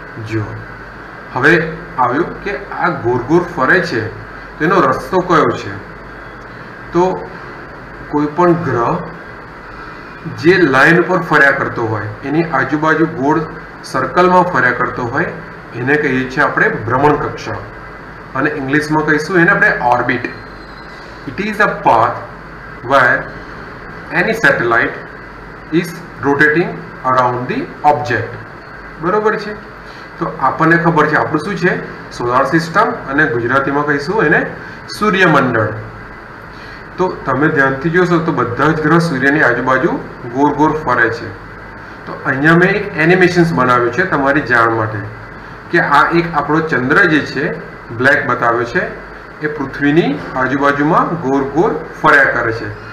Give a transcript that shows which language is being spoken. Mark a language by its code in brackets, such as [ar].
[gu] જો હવે આવ્યું કે આ ગોળ ગોળ ફરે છે તેનો રસ્તો કયો છે? તો કોઈ પણ ગ્રહ જે લાઈન પર ફર્યા કરતો હોય, એની આજુબાજુ ગોળ સર્કલમાં ફર્યા કરતો હોય, એને કહીએ છીએ આપણે ભ્રમણ કક્ષા અને ઇંગ્લિશમાં કહીશું એને આપણે orbit. It is a path [en] where any satellite is rotating around the object. [gu] બરોબર છે. તો આપણને ખબર છે આપણું શું છે, સોલાર સિસ્ટમ, અને ગુજરાતીમાં કહીશું એને સૂર્યમંડળ. તો તમે ધ્યાનથી જોશો તો બધા જ ગ્રહ સૂર્યની આજુબાજુ ગોળ ગોળ ફરે છે. તો અહીંયા મેં એક એનિમેશન્સ બનાવ્યું છે તમારી જાણ માટે કે આ એક આપણો ચંદ્ર જે છે બ્લેક બતાવ્યો છે એ પૃથ્વીની આજુબાજુમાં ગોળ ગોળ ફર્યા કરે છે.